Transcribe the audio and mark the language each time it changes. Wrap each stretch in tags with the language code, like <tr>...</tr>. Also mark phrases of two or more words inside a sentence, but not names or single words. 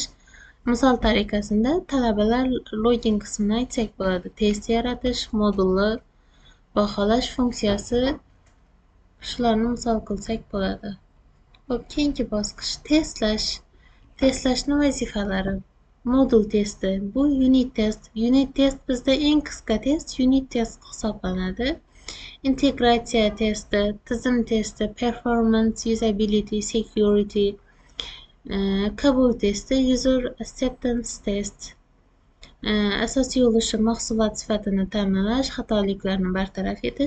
<uz>Misol tariqasida talabalar login qismini aytsak bo'ladi. Test yaratish, modulni baholash funksiyasi, shularni misol qilsak bo'ladi. Xo'p, keyingi bosqich testlash. Testlashning vazifalari: modul testi, bu</uz> <en>unit test. Unit test</en> <uz>bizda eng qisqa test</uz> <en>unit test</en> <uz>hisoblanadi. Integratsiya testi, tizim testi,</uz> <en>performance, usability, security,</en> <uz>qabul testi,</uz> <en>user acceptance test.</en> <uz>Asosiy ulushi mahsulot sifatini ta'minlash, xatoliklarni bartaraf etish.</uz>